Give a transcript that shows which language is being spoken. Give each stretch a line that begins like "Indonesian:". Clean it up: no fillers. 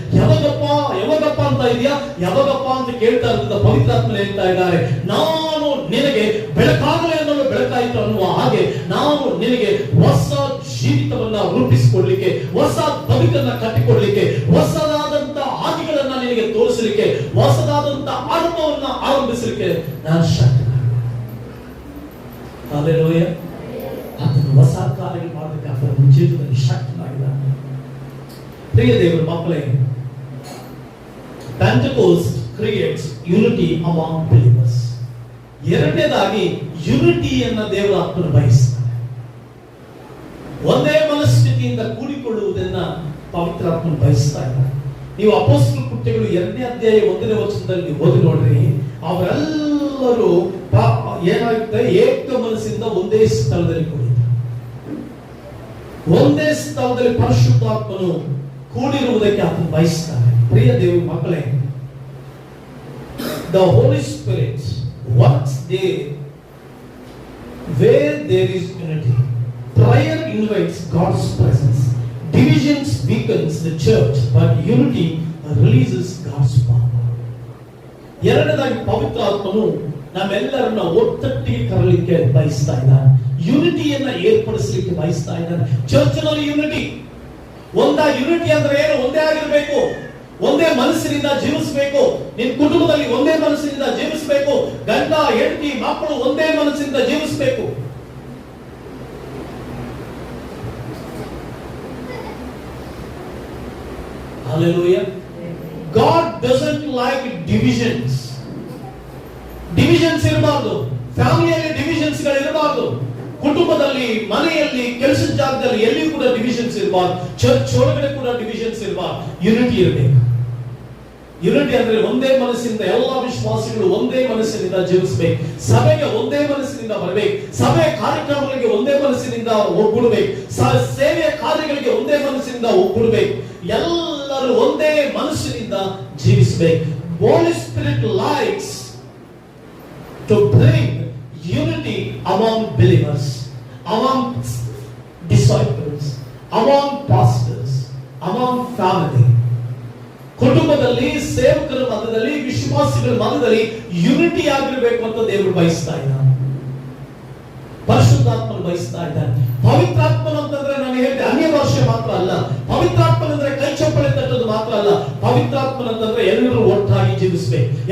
Kannada: ಯಾವಾಗಪ್ಪ ಅಂತ ಇದೆಯಾ, ಯಾವಾಗಪ್ಪ ಅಂತ ಕೇಳ್ತಾ ಇರೋದ್ರಿಂದ ಪವಿತ್ರಾತ್ಮ ಹೇಳ್ತಾ ಇದ್ದಾರೆ, ನಾನು ನಿನಗೆ ಬೆಳಕಾಗಲೇ ಅನ್ನೋ ಬೆಳಕಾಯಿತು ಅನ್ನುವ ಹಾಗೆ ನಾನು ನಿನಗೆ ಹೊಸ ಜೀವಿತವನ್ನ ರೂಪಿಸಿಕೊಳ್ಳಲಿಕ್ಕೆ, ಹೊಸ ಬದುಕನ್ನ ಕಟ್ಟಿಕೊಳ್ಳಲಿಕ್ಕೆ, ಹೊಸದಾದಂತ ಹಾದಿಗಳನ್ನ ನಿನಗೆ ತೋರಿಸಲಿಕ್ಕೆ, ಹೊಸದಾದಂತ ಆರಂಭವನ್ನ ಆರಂಭಿಸಲಿಕ್ಕೆ ನಾನು ಶಕ್ತ. ಹಲ್ಲೆಲೂಯಾ. ಅದನ್ನು ಹೊಸ ಕಾರ್ಯಗಳು ಮಾಡಲಿಕ್ಕೆ ಆತನ ಜೀವಿತದಲ್ಲಿ ಶಕ್ತನಾಗಿದ್ದಾನೆ. ಪ್ರಿಯ ದೇವರ ಮಕ್ಕಳೇ,
English: Pentecost creates unity among believers.
Kannada: ಎರಡನೇದಾಗಿ ಯುನಿಟಿಯನ್ನ ದೇವರ ಆತ್ಮನು ಬಯಸ್ತಾನೆ. ಒಂದೇ ಮನಸ್ಥಿತಿಯಿಂದ ಕೂಡಿಕೊಳ್ಳುವುದನ್ನ ಪವಿತ್ರಾತ್ಮನು ಬಯಸ್ತಾ ಇದ್ದಾನೆ. ನೀವು ಅಪೊಸ್ತಲ ಕೃತ್ಯಗಳು 2ನೇ ಅಧ್ಯಾಯ 1ನೇ ವಚನದಲ್ಲಿ ನೀವು ಓದಿ ನೋಡ್ರಿ, ಅವರೆಲ್ಲರೂ ಏನಾಗುತ್ತೆ, ಏಕ ಮನಸ್ಸಿಂದ ಒಂದೇ ಸ್ಥಳದಲ್ಲಿ ಕೂಡಿದ್ರು. ಒಂದೇ ಸ್ಥಳದಲ್ಲಿ ಪರಿಶುದ್ಧಾತ್ಮನು ಕೂಡಿರುವುದಕ್ಕೆ ಆತನು ಬಯಸ್ತಾನೆ. ಪ್ರಿಯ ದೇವರ ಮಕ್ಕಳೇ,
English: the Holy Spirit works there where there is unity. Prayer invites God's presence. Divisions weakens the church, but unity releases God's power.
Kannada: ಎರಡನೇದಾಗಿ ಪವಿತ್ರ ಆತ್ಮನು ನಮ್ಮೆಲ್ಲರನ್ನ ಒತ್ತಟ್ಟಿಗೆ ಕರಲಿಕ್ಕೆ ಬಯಸ್ತಾ ಇದ್ದಾನೆ. ಯುನಿಟಿಯನ್ನ ಏರ್ಪಡಿಸಲಿಕ್ಕೆ ಬಯಸ್ತಾ ಇದ್ದಾನೆ. ಚರ್ಚ್ನಲ್ಲಿ ಯುನಿಟಿ, ಯುನಿಟಿ ಅಂದ್ರೆ ಏನು? ಒಂದೇ ಆಗಿರಬೇಕು, ಒಂದೇ ಮನಸ್ಸಿನಿಂದ ಜೀವಿಸಬೇಕು. ನಿನ್ನ ಕುಟುಂಬದಲ್ಲಿ ಒಂದೇ ಮನಸ್ಸಿನಿಂದ ಜೀವಿಸಬೇಕು. ಗಂಡ ಹೆಂಡತಿ ಮಕ್ಕಳು ಒಂದೇ ಮನಸ್ಸಿನಿಂದ ಜೀವಿಸಬೇಕು.
English: Hallelujah. God doesn't like divisions.
Kannada: Divisions ಇರಬಾರ್ದು. ಫ್ಯಾಮಿಲಿಯಲ್ಲಿ ಡಿವಿಷನ್ಸ್ ಗಳು ಇರಬಾರ್ದು. ಕುಟುಂಬದಲ್ಲಿ, ಮನೆಯಲ್ಲಿ, ಕೆಲಸದ ಜಾಗದಲ್ಲಿ ಎಲ್ಲಿ ಕೂಡ ಡಿವಿಷನ್ಸ್ ಇರಬಾರ್ದು. ಚರ್ಚ್ ಒಳಗಡೆ ಕೂಡ ಡಿವಿಷನ್ಸ್ ಇರಬಾರ್ದು. ಯುನಿಟಿ ಇರಬೇಕು. ಯುನಿಟಿ ಅಂದ್ರೆ ಒಂದೇ ಮನಸ್ಸಿನಿಂದ ಎಲ್ಲಾ ವಿಶ್ವಾಸಿಗಳು ಒಂದೇ ಮನಸ್ಸಿನಿಂದ ಜೀವಿಸಬೇಕು. ಸಭೆಗೆ ಒಂದೇ ಮನಸ್ಸಿನಿಂದ ಬರಬೇಕು. ಸಭೆಯ ಕಾರ್ಯಕ್ರಮಗಳಿಗೆ ಒಂದೇ ಮನಸ್ಸಿನಿಂದ ಒಗ್ಗೂಡಬೇಕು. ಸೇವೆಯ ಕಾರ್ಯಗಳಿಗೆ ಒಂದೇ ಮನಸ್ಸಿನಿಂದ ಒಗ್ಗೂಡಬೇಕು. ಎಲ್ಲರೂ ಒಂದೇ ಮನಸ್ಸಿನಿಂದ ಜೀವಿಸಬೇಕು.
English: Holy Spirit likes to bring unity among believers, among disciples, among pastors, among family.
Kannada: ಕುಟುಂಬದಲ್ಲಿ, ಸೇವಕರ ಮಧ್ಯದಲ್ಲಿ, ವಿಶ್ವಾಸಿಗಳ ಮಧ್ಯದಲ್ಲಿ ಯುನಿಟಿ ಆಗಿರಬೇಕು ಅಂತ ದೇವರು ಬಯಸ್ತಾ ಇದ್ದಾನೆ. ಪರಿಶುದ್ಧಾತ್ಮನು ಬಯಸ್ತಾ ಇದ್ದಾನೆ. ಪವಿತ್ರಾತ್ಮನ ಅಂತಂದ್ರೆ ನಾನು ಹೇಳಿದೆ ಅನ್ಯ ಭಾಷೆ ಮಾತ್ರ ಅಲ್ಲ. ಪವಿತ್ರಾತ್ಮನಂದ್ರೆ ಕೈ ಚಪ್ಪಳೆ ತಟ್ಟೋದು ಮಾತ್ರ ಅಲ್ಲ. ಪವಿತ್ರಾತ್ಮನಂತಂದ್ರೆ ಎಲ್ಲರೂ ಒಟ್ಟಾಗಿ ಜೀವಿಸಬೇಕು.